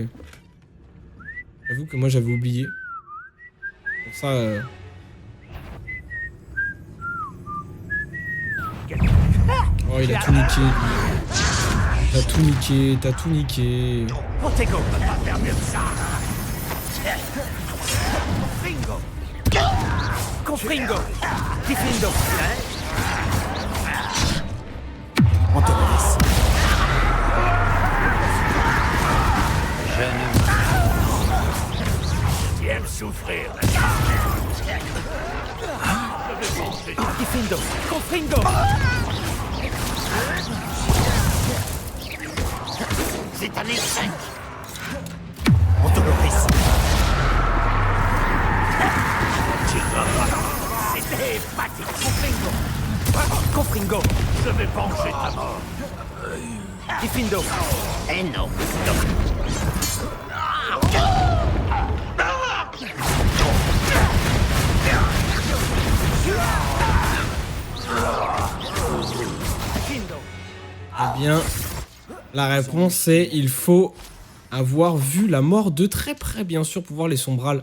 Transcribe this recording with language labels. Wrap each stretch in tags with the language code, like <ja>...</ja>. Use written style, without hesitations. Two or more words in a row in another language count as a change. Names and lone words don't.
<fr>J'avoue que moi j'avais oublié. Pour ça... Oh, il a tout niqué, lui. T'as tout niqué, t'as tout niqué. Protego peut pas faire mieux que ça! Confringo! Confringo. Diffindo. On te laisse. Je ne... Tu aimes souffrir, Diffindo. Confringo. c'est un échec! On te laisse. C'était épatique! Confringo. Confringo. Je vais venger ta mort! Diffindo. Et non! Eh bien, la réponse c'est il faut avoir vu la mort de très près, bien sûr, pour voir les sombrales.</fr>